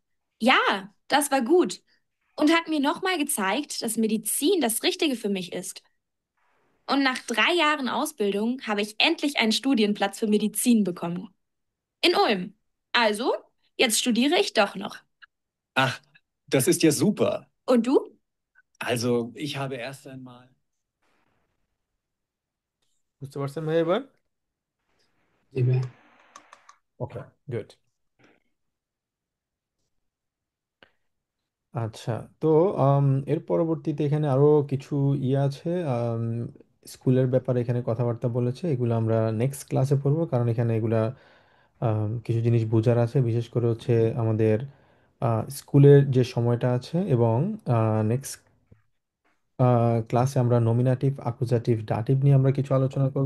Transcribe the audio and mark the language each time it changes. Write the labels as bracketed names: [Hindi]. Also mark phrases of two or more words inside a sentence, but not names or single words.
[German] Ja, das war gut und hat mir nochmal gezeigt, dass Medizin das Richtige für mich ist. Und nach 3 Jahren Ausbildung habe ich endlich einen Studienplatz für Medizin bekommen. In Ulm. Also, jetzt studiere ich doch noch. Ach, das ist ja super. Und du? Also, ich habe erst einmal. [Bangla] বুঝতে পারছেন ভাই এবার? জি ভাই। [English] Okay, good. [Bangla] আচ্ছা, তো এর পরবর্তীতে এখানে আরো কিছু ইয়ে আছে, স্কুলের ব্যাপারে এখানে কথাবার্তা বলেছে, এগুলো আমরা [English] next class [Bangla] পড়বো, কারণ এখানে এগুলা কিছু জিনিস বোঝার আছে, বিশেষ করে হচ্ছে আমাদের স্কুলের যে সময়টা আছে, এবং [English] next class [Bangla] আমরা [German] Nominativ, Akkusativ, Dativ [Bangla] নিয়ে আমরা কিছু আলোচনা করব।